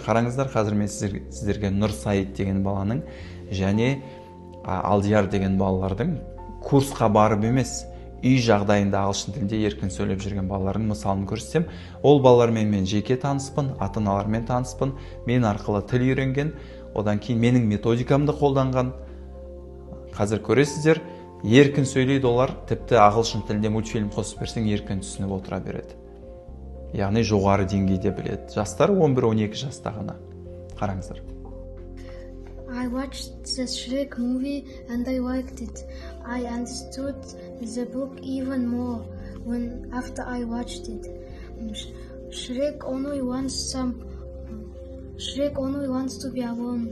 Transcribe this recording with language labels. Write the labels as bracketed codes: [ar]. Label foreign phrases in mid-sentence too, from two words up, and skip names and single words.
[kk] Қараңыздар, қазір мен сіздерге Нұрсайыт деген баланың және Алдияр деген балалардың курсқа барып емес, үй жағдайында ағылшын тілінде еркін сөйлеп жүрген балалардың мысалын көрсетсем, ол балалармен мен жеке таныспын, ата-аналармен таныспын, мен арқылы тіл үйренген, одан кейін менің методикамды қолданған. Қазір көресіздер, еркін сөйлейді олар, тіпті ағылшын тілінде мультфильм қосып берсең еркін түсініп отыра береді. Яғни жоғары деңгейде біледі. Жастар 11-12 жаста ғана. Қараңыздар. [en] I watched the Shrek movie and I liked it. I understood the book even more after I watched it. Shrek only wants to be alone.